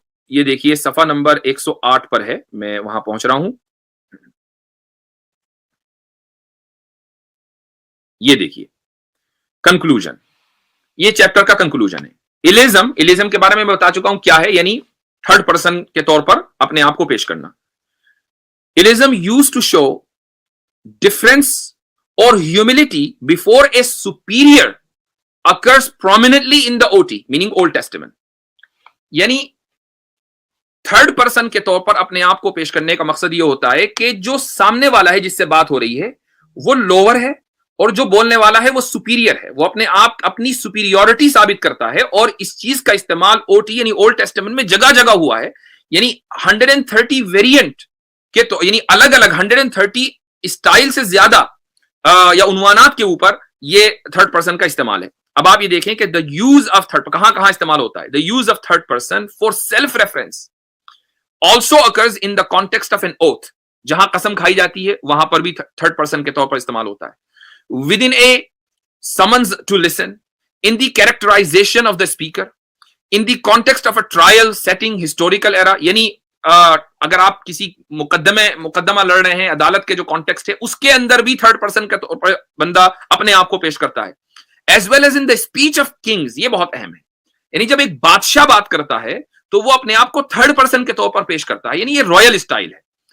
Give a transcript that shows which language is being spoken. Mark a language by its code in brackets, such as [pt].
[ur] یہ دیکھیے صفحہ نمبر 108 پر ہے, میں وہاں پہنچ رہا ہوں. یہ دیکھیے کنکلوژن, یہ چیپٹر کا کنکلوژن ہے. ایلیزم کے بارے میں بتا چکا ہوں کیا ہے, یعنی تھرڈ پرسن کے طور پر اپنے آپ کو پیش کرنا. [en] Elitism used to show difference or humility before a superior occurs prominently in the OT, meaning Old Testament. [ur] یعنی تھرڈ پرسن کے طور پر اپنے آپ کو پیش کرنے کا مقصد یہ ہوتا ہے کہ جو سامنے والا ہے جس سے بات ہو رہی ہے وہ لوور ہے اور جو بولنے والا ہے وہ سپیریئر ہے. وہ اپنے آپ اپنی سپیریورٹی ثابت کرتا ہے, اور اس چیز کا استعمال اوٹی یعنی اولڈ ٹیسٹمنٹ میں جگہ جگہ ہوا ہے. یعنی 130 ویریئنٹ کے تو یعنی الگ الگ 130 اسٹائل سے زیادہ یا عنوانات کے اوپر یہ تھرڈ پرسن کا استعمال ہے. اب آپ یہ دیکھیں کہ [en] the use of third [ur] کہاں استعمال ہوتا ہے. [en] The use of third person for self reference also occurs in the context of an oath. [ur] جہاں قسم کھائی جاتی ہے وہاں پر بھی تھرڈ پرسن کے طور پر استعمال ہوتا ہے. [en] Within a summons to listen, in the characterization of the speaker, in the context of a trial setting, historical era. [ur] یعنی اگر آپ کسی مقدمہ لڑ رہے ہیں, عدالت کے جو کانٹیکسٹ ہے اس کے اندر بھی تھرڈ پرسن کے طور پر بندہ اپنے آپ کو پیش کرتا ہے. [en] As well as in the speech of kings. [ur] یہ بہت اہم ہے. یعنی جب ایک بادشاہ بات کرتا ہے تو وہ اپنے آپ کو تھرڈ پرسن کے طور پر پیش کرتا ہے, یعنی یہ رائل اسٹائل ہے.